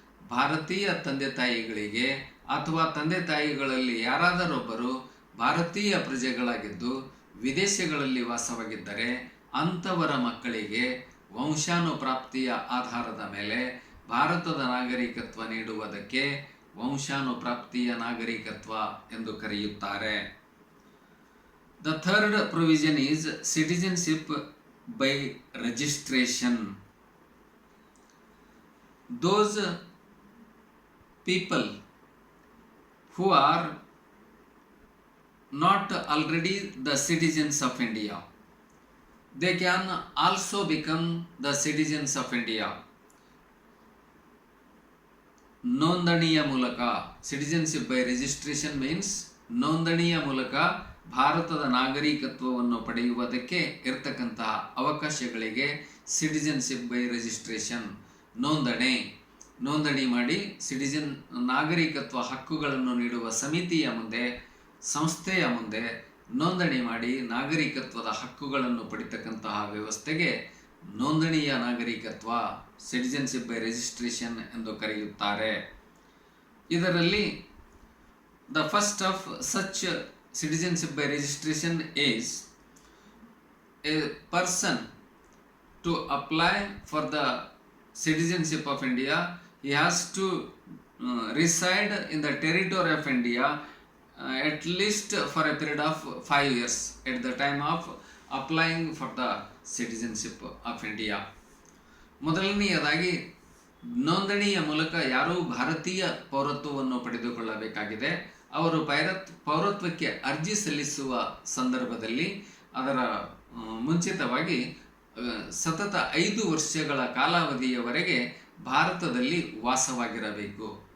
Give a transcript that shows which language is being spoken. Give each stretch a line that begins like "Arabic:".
Kannada: ಭಾರತೀಯ ತಂದೆ ತಾಯಿಗಳಿಗೆ ಅಥವಾ ತಂದೆ ತಾಯಿಗಳಲ್ಲಿ ಯಾರಾದರೊಬ್ಬರು ಭಾರತೀಯ ಪ್ರಜೆಗಳಾಗಿದ್ದು ವಿದೇಶಗಳಲ್ಲಿ ವಾಸವಾಗಿದ್ದರೆ ಅಂಥವರ ಮಕ್ಕಳಿಗೆ ವಂಶಾನುಪ್ರಾಪ್ತಿಯ ಆಧಾರದ ಮೇಲೆ ಭಾರತದ ನಾಗರಿಕತ್ವ ನೀಡುವುದಕ್ಕೆ ವಂಶಾನುಪ್ರಾಪ್ತಿಯ ನಾಗರಿಕತ್ವ ಎಂದು ಕರೆಯುತ್ತಾರೆ.
English: The third provision is citizenship by registration. Those people who are not already the citizens of India, they can also become the citizens of India.
Kannada: ನೋಂದಣಿಯ ಮೂಲಕ,
English: citizenship by registration means
Kannada: ನೋಂದಣಿಯ ಮೂಲಕ ಭಾರತದ ನಾಗರಿಕತ್ವವನ್ನು ಪಡೆಯುವುದಕ್ಕೆ ಇರತಕ್ಕಂತಹ ಅವಕಾಶಗಳಿಗೆ ಸಿಟಿಜನ್ಶಿಪ್ ಬೈ ರಿಜಿಸ್ಟ್ರೇಷನ್, ನೋಂದಣಿ ಮಾಡಿ ನಾಗರಿಕತ್ವ ಹಕ್ಕುಗಳನ್ನು ನೀಡುವ ಸಮಿತಿಯ ಮುಂದೆ, ಸಂಸ್ಥೆಯ ಮುಂದೆ ನೋಂದಣಿ ಮಾಡಿ ನಾಗರಿಕತ್ವದ ಹಕ್ಕುಗಳನ್ನು ಪಡಿತಕ್ಕಂತಹ ವ್ಯವಸ್ಥೆಗೆ ನೋಂದಣಿಯ ನಾಗರಿಕತ್ವ, ಸಿಟಿಜನ್ಶಿಪ್ ಬೈ ರಿಜಿಸ್ಟ್ರೇಷನ್ ಎಂದು ಕರೆಯುತ್ತಾರೆ.
English: ಇದರಲ್ಲಿ the first of such citizenship by registration is a person to apply for the citizenship of India. He has to reside in the territory of India at least for a period of 5 years at the time of applying for the citizenship of India.
Kannada: ಮೊದಲನೆಯದಾಗಿ ನೋಂದಣಿಯ ಮೂಲಕ ಯಾರು ಭಾರತೀಯ ಪೌರತ್ವವನ್ನು ಪಡೆದುಕೊಳ್ಳಬೇಕಾಗಿದೆ ಅವರು ಪೌರತ್ವಕ್ಕೆ ಅರ್ಜಿ ಸಲ್ಲಿಸುವ ಸಂದರ್ಭದಲ್ಲಿ ಅದರ ಮುಂಚಿತವಾಗಿ ಸತತ 5 ವರ್ಷಗಳ ಕಾಲಾವಧಿಯವರೆಗೆ ಭಾರತದಲ್ಲಿ ವಾಸವಾಗಿರಬೇಕು.